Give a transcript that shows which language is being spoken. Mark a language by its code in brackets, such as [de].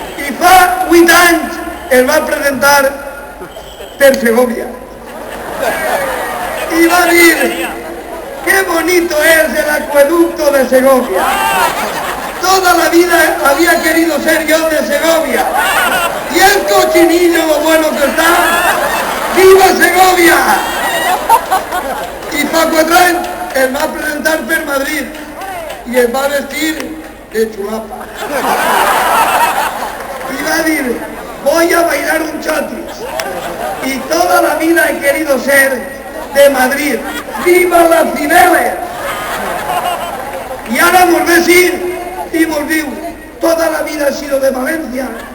[ca] I fa 8 anys el va presentar per Segovia. [es] Y va a decir, ¡qué bonito es el acueducto de Segovia! Toda la vida había querido ser yo de Segovia. Y el cochinillo, lo bueno que está. ¡Viva Segovia! [ca] Y fa 4 anys el va presentar per Madrid y el va a vestir de chulapa. [es] Y va a decir, voy a bailar un chotis. Y toda la vida he querido ser de Madrid. ¡Viva las Cibeles! Y ahora [ca] vol decir, y vol diu, [es] toda la vida he sido de Valencia.